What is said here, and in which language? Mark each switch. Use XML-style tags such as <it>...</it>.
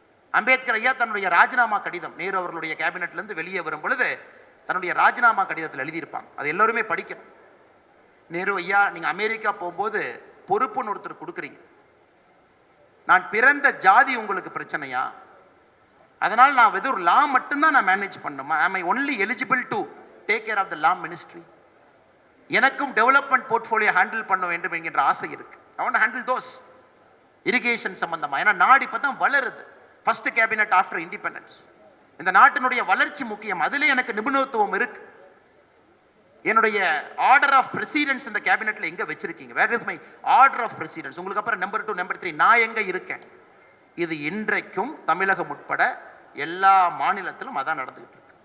<ta>அம்பேத்கர் ஐயா தன்னுடைய ராஜினாமா கடிதம், நேரு அவர்களுடைய கேபினெட்லேருந்து வெளியே வரும் பொழுது தன்னுடைய ராஜினாமா கடிதத்தில் எழுதியிருப்பாங்க. அது எல்லோருமே படிக்கணும். நேரு ஐயா, நீங்கள் அமெரிக்கா போகும்போது பொறுப்புன்னு ஒருத்தர் கொடுக்குறீங்க. நான் பிறந்த ஜாதி உங்களுக்கு பிரச்சனையா? அதனால் நான் வெறும் லா மட்டும்தான் நான் மேனேஜ் பண்ணணுமா?</ta> <en>am I only eligible to take care of the law ministry?</en> <ta>எனக்கும் டெவலப்மெண்ட் போர்ட்ஃபோலியோ ஹேண்டில் பண்ண வேண்டும் என்கின்ற ஆசை இருக்கு.</ta> <en>I want to handle those irrigation</en> <ta>சம்பந்தமா. ஏன்னா நாடு இப்போ தான் வளருது.</ta> <en>First cabinet after independence.</en> <ta>இந்த நாட்டினுடைய வளர்ச்சி முக்கியம். அதிலே எனக்கு நிபுணத்துவம் இருக்கு. என்னுடைய ஆர்டர் ஆஃப் பிரசிடென்ஸ் இந்த கேபினெட்ல எங்க வச்சிருக்கீங்க?</ta> <en>Where is my order of precedence?</en> <ta>உங்களுக்கு அப்புறம் நம்பர் 2, நம்பர் 3 நான் எங்க இருக்கேன்? இது இன்றைக்கும் தமிழகம் உட்பட எல்லா மாநிலத்திலும் அதான் நடந்துகிட்டு இருக்கு.</ta>